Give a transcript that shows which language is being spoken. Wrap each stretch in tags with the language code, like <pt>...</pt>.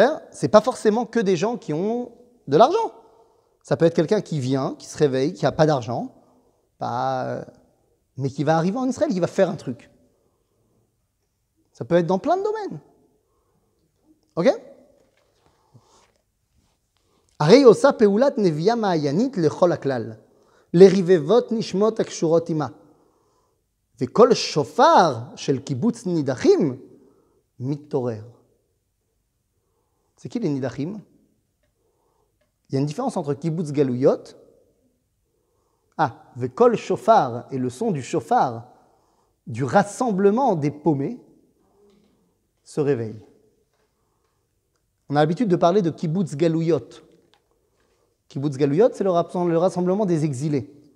<fr>C'est pas forcément que des gens qui ont de l'argent. Ça peut être quelqu'un qui vient, qui se réveille, qui n'a pas d'argent, mais qui va arriver en Israël, qui va faire un truc. Ça peut être dans plein de domaines. Ok?</fr> <he>הרי עושה פעולת נביאה מעיינית לכל הכלל, לרבבות נשמות הקשורות עמה. וכל שופר של קיבוץ נידחים מתעורר.</he> <fr>C'est qui les nidachim? Il y a une différence entre kibbutz galouyot.</fr> <he>Vekol shofar</he> <fr>et le son du shofar, du rassemblement des paumés, se réveille. On a l'habitude de parler de kibbutz galouyot. Kibbutz galouyot, c'est le rassemblement des exilés.</fr>